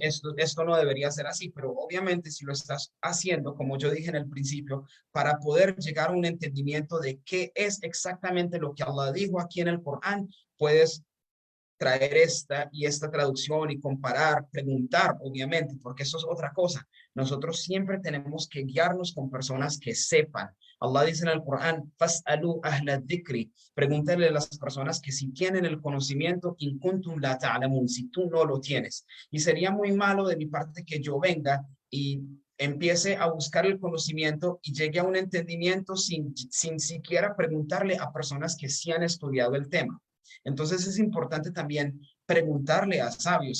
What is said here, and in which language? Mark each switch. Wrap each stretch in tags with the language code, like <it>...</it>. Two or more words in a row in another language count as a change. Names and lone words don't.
<es>esto no debería ser así, pero obviamente si lo estás haciendo, como yo dije en el principio, para poder llegar a un entendimiento de qué es exactamente lo que Allah dijo aquí en el Corán, puedes traer esta y esta traducción y comparar, preguntar, obviamente, porque eso es otra cosa. nosotros siempre tenemos que guiarnos con personas que sepan. Allah dice en el Corán,</es> <ar>"فاسألوا أهل الذكر",</ar> <es>pregúntale a las personas que si tienen el conocimiento,</es> <ar>إن كنتم لا تعلمون,</ar> <es>si tú no lo tienes. Y sería muy malo de mi parte que yo venga y empiece a buscar el conocimiento y llegue a un entendimiento sin siquiera preguntarle a personas que sí han estudiado el tema. Entonces es importante también preguntarle a sabios.</es>